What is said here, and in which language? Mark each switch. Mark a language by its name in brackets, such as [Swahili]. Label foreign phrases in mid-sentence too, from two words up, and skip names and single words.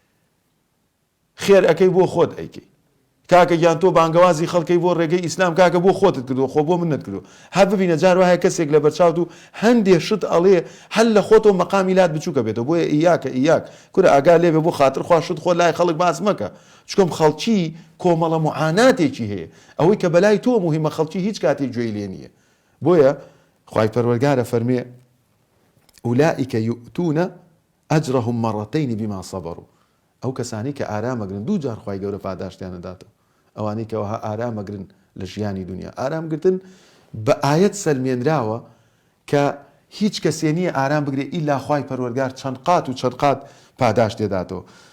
[Central Kurdish] خێر ئەەکەی بۆ خۆت ئەیکەی کاکە گیان تۆ بانگەوازی خەڵکەی بۆ ڕێگەی ئیسلام کاکە بۆ خۆتت کردو خۆ بۆ من نەکردو هەر ببینە جار وایە کەسێک لە بەرچاوت و هەندێ شت ئەڵێ هەل لە خۆتەوە مەقامی لات بچووکە بێتەوە بۆیە ئیاکە ئیاک کورە ئاگا لێبێ بۆ خاتر خوا شت خۆ لای خەڵک باس مەکە چکۆم خەڵکی کۆمەڵە معاناتێکی هەیە ئەوەی کە بەلای تۆ موهیمە خەڵکی هیچ کاتێک گوێی لێ نییە بۆیە خوای پەروەردگارە فەرمێ [Arabic] أولئك يؤتون أجرهم مرتين بما صبروا [Central Kurdish] ئەو کەسانی کە ئارامەگرن دوو جار خوای گەورە پاداشتیان دەداتەوە ئەوانەی کەەوەها ئارامەگرن لە ژیانی دنیا ئارامگرتن بە ئایەت سەلمێنراوە کە هیچ کەسێ نییە ئارام بگرێ ئیلا خوای پەروەردگار چەند قات و چەند قات پاداش تێداتەوە